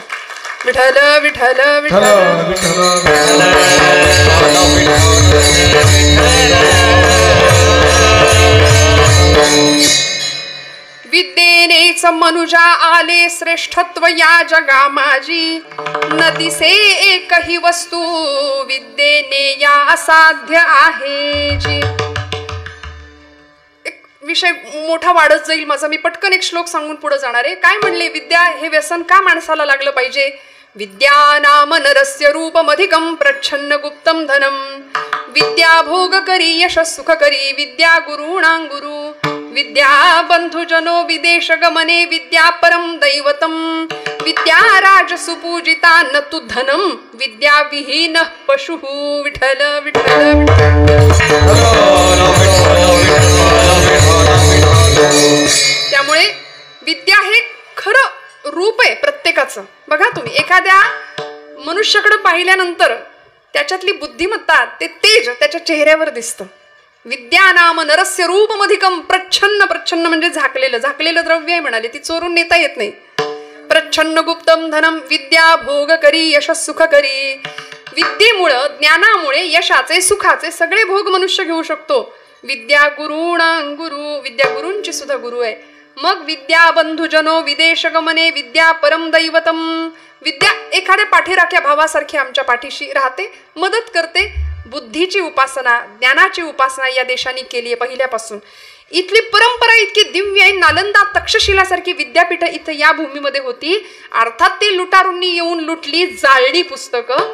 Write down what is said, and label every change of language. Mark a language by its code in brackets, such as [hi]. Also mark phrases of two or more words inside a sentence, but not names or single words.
[mr] विठ्ठल विठ्ठल विद्येनेच मनुजा आले श्रेष्ठत्व या जगा माझी. न दिसे एकही वस्तू विद्येने या असाध्य आहे जी. विषय मोठा वाढत जाईल माझा, मी पटकन एक श्लोक सांगून पुढे जाणार आहे. काय म्हणले? विद्या हे व्यसन का माणसाला लागलं पाहिजे? [sa] विद्या नाम नरस्य रूपमधिकं प्रच्छन्न गुप्तं धनम. विद्या भोग करी यश सुख करी विद्या गुरुणां गुरु. विद्या बंधुजनो विदेश गमने विद्या परम दैवतम. विद्या राज सुपूजिता न तु धनम विद्या विहीन पशु. [mr] विठ्ठल विठ्ठल त्यामुळे विद्या हे खरं रूप आहे प्रत्येकाचं. बघा तुम्ही एखाद्या मनुष्याकडे पाहिल्यानंतर त्याच्यातली बुद्धिमत्ता, ते तेज त्याच्या चेहऱ्यावर दिसतं. [sa] विद्या नाम नरस्य रूपमधिकं प्रच्छन्न. [mr] प्रच्छन्न म्हणजे झाकलेलं, झाकलेलं द्रव्य आहे म्हणाले, ती चोरून नेता येत नाही. [sa] प्रच्छन्न गुप्तम धनम. विद्या भोग करी यश सुख करी. [mr] विद्येमुळं ज्ञानामुळे यशाचे सुखाचे सगळे भोग मनुष्य घेऊ शकतो. [sa] विद्या गुरुणां गुरु, [mr] विद्या गुरूंची सुद्धा गुरु आहे. [sa] मग विद्या बंधुजनो विदेश गमने विद्या परम दैवतम. [mr] विद्या एखाद्या पाठीराख्या भावासारखी आमच्या पाठीशी राहते, मदत करते. बुद्धीची उपासना, ज्ञानाची उपासना या देशाने केली आहे पहिल्यापासून. इथली परंपरा इतकी दिव्य आहे. नालंदा तक्षशिलासारखी विद्यापीठ इथं या भूमीमध्ये होती. अर्थात ते लुटारूंनी येऊन लुटली, जाळली पुस्तकं.